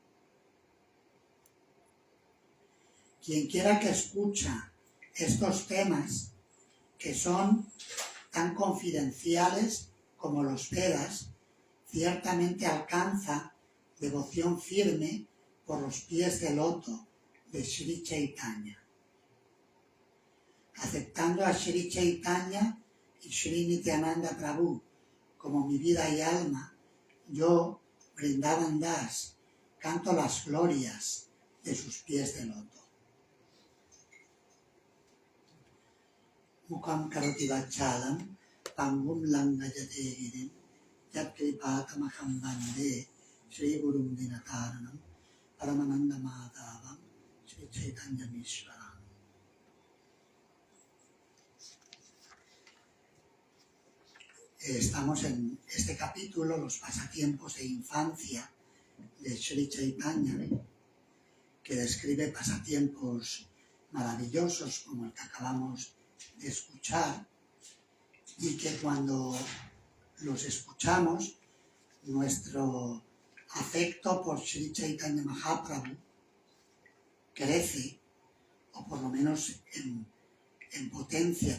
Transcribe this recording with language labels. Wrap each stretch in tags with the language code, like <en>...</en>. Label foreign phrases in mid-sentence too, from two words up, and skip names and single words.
<es>Quien quiera que escucha estos temas, que son tan confidenciales como los Vedas, ciertamente alcanza devoción firme por los pies de loto de Sri Chaitanya. Aceptando a Sri Chaitanya y Sri Nityananda Prabhu como mi vida y alma, yo, Vrindavan Das, canto las glorias de sus pies de loto.</es> <sa>Mukam karoti vachalam, pangum langayate girim, yat kripatamaham bande, Sri Gurum Dinataranam, Paramananda Madhavam, Sri Chaitanya Mishwaram.</sa> <es>Estamos en este capítulo, los pasatiempos de infancia de Sri Chaitanya, que describe pasatiempos maravillosos como el que acabamos de escuchar, y que cuando los escuchamos, nuestro afecto por Sri Chaitanya Mahaprabhu crece, o por lo menos en potencia.</es>